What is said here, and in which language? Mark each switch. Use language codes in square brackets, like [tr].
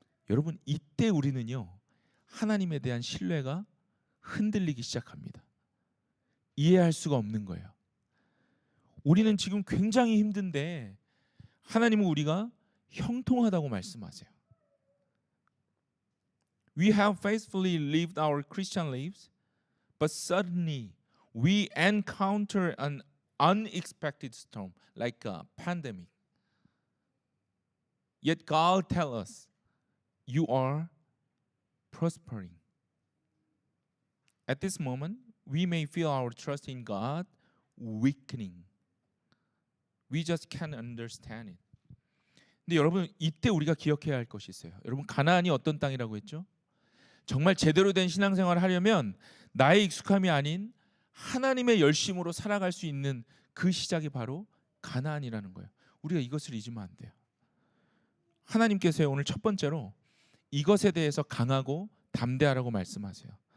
[ko] 여러분, 이때 우리는요, 하나님에 대한 신뢰가 흔들리기 시작합니다. 이해할 수가 없는 거예요. 우리는 지금 굉장히 힘든데 하나님은 우리가 형통하다고 말씀하세요. [en] We have faithfully lived our Christian lives, but suddenly we encounter an unexpected storm like a pandemic. Yet God tells us, you are prospering. At this moment, we may feel our trust in God weakening. We just can't understand it. [ko] 근데 여러분, 이때 우리가 기억해야 할 것이 있어요. 여러분, 가나안이 어떤 땅이라고 했죠? 정말 제대로 된 신앙생활을 하려면 나의 익숙함이 아닌 하나님의 열심으로 살아갈 수 있는 그 시작이 바로 가나안이라는 거예요. 우리가 이것을 잊으면 안 돼요. 하나님께서 오늘 첫 번째로 이것에 대해서 강하고 담대하라고 말씀하세요.